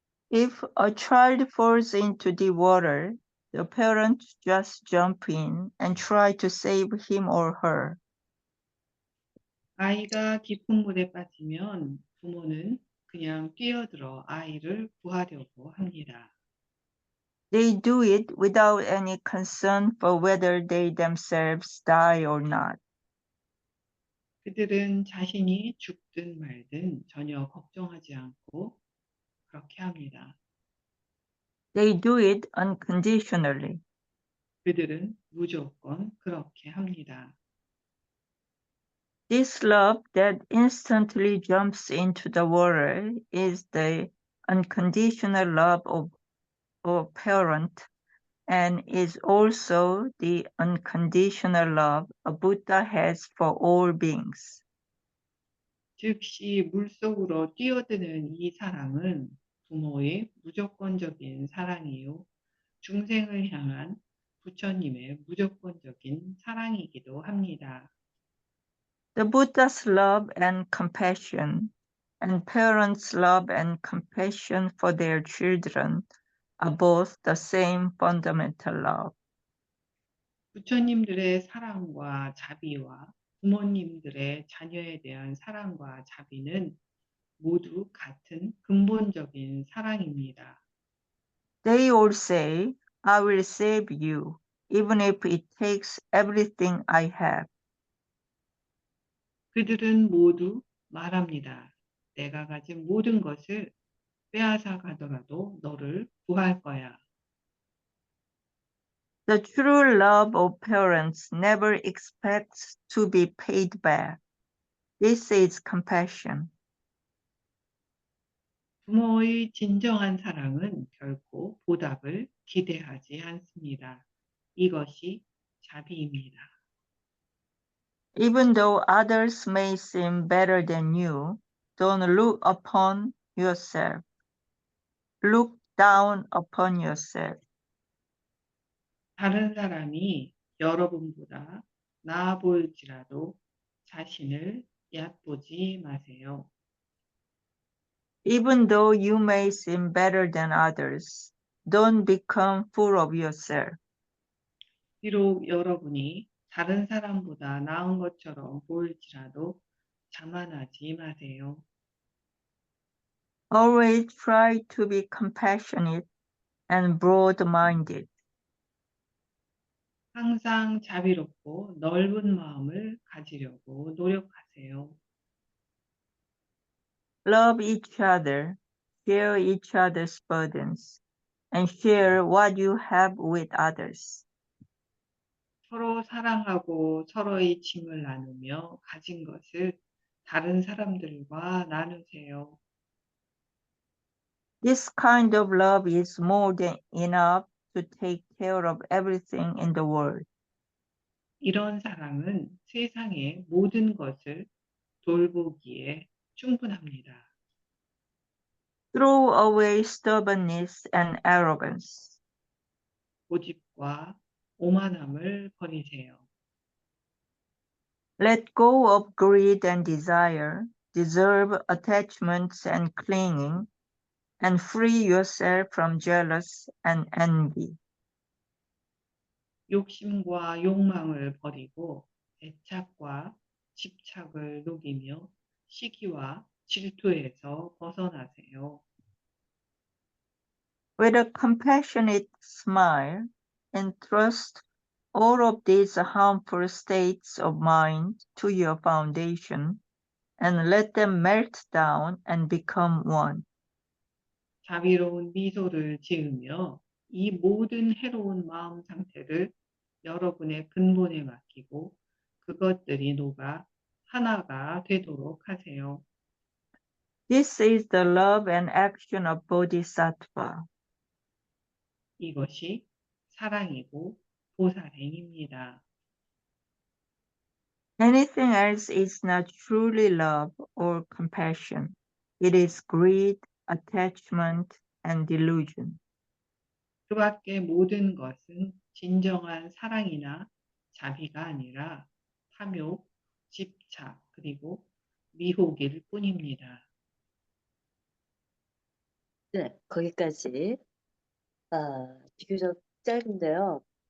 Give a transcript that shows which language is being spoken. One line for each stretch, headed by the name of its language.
English: If a child falls into the water, the parents just jump in and try to save him or her.
Korean: 아이가 깊은 물에 빠지면 부모는 그냥 뛰어들어 아이를 구하려고 합니다.
English: They do it without any concern for whether they themselves die or not.
Korean: 그들은 자신이 죽든 말든 전혀 걱정하지 않고 그렇게 합니다.
English: They do it unconditionally.
Korean: 그들은 무조건 그렇게 합니다.
English: This love that instantly jumps into the water is the unconditional love of a parent and is also the unconditional love a Buddha has for all beings.
Korean: 즉시 물속으로 뛰어드는 이 사랑은 부모의 무조건적인 사랑이요. 중생을 향한 부처님의 무조건적인 사랑이기도 합니다.
English: The Buddha's love and compassion, and parents' love and compassion for their children are both the same fundamental love.
Korean: 부처님들의 사랑과 자비와 부모님들의 자녀에 대한 사랑과 자비는 모두 같은 근본적인 사랑입니다.
English: They all say, I will save you, even if it takes everything I have.
Korean: 그들은 모두 말합니다. 내가 가진 모든 것을 빼앗아 가더라도 너를 구할 거야.
English: The true love of parents never expects to be paid back. This is compassion.
Korean: 부모의 진정한 사랑은 결코 보답을 기대하지 않습니다. 이것이 자비입니다.
English: Even though others may seem better than you, don't look upon yourself. Look down upon yourself.
Korean: 다른 사람이 여러분보다 나아 보일지라도 자신을 얕보지 마세요.
English: Even though you may seem better than others, don't become full of yourself.
Korean: 비록 여러분이 다른 사람보다 나은 것처럼 보일지라도 자만하지 마세요.
English: Always try to be compassionate and broad-minded.
Korean: 항상 자비롭고 넓은 마음을 가지려고 노력하세요.
English: Love each other, share each other's burdens, and share what you have with others.
Korean: 서로 사랑하고 서로의 짐을 나누며 가진 것을 다른 사람들과 나누세요.
English: This kind of love is more than enough to take care of everything in the world.
Korean: 이런 사랑은 세상의 모든 것을 돌보기에 충분합니다.
English: Throw away stubbornness and arrogance.
Korean: 고집과 오만함을 버리세요.
English: Let go of greed and desire, deserve attachments and clinging, and free yourself from jealous and envy.
Korean: 욕심과 욕망을 버리고 애착과 집착을 녹이며 시기와 질투에서 벗어나세요.
English: With a compassionate smile, entrust all of these harmful states of mind to your foundation and let them melt down and become one.
Korean: 자비로운 미소를 지으며 이 모든 해로운 마음 상태를 여러분의 근본에 맡기고 그것들이 녹아 하나가 되도록 하세요.
English: This is the love and action of Bodhisattva.
Korean: 이것이 사랑이고 보살행입니다.
English: Anything else is not truly love or compassion. It is greed, attachment, and delusion.
Korean: 그 밖의 모든 것은 진정한 사랑이나 자비가 아니라 탐욕, 집착, 그리고 미혹일 뿐입니다. 네, 거기까지. 비교적 짧은데요.